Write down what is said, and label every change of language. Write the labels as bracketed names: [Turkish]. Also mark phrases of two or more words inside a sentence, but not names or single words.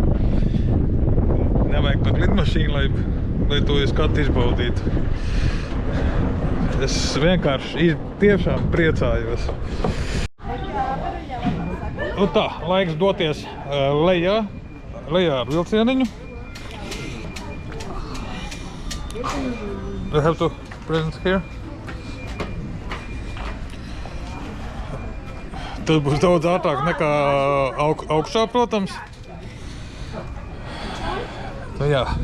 [Latvian] Nevajag pat lidmašīnu, lai to skatu izbaudītu. Es vienkārši tiešām priecājos. Tā, laiks doties lejā ar vilcieniņu. [English] I have to present here. [Latvian] Tas būs daudz ātrāk nekā augšā, protams. Jā.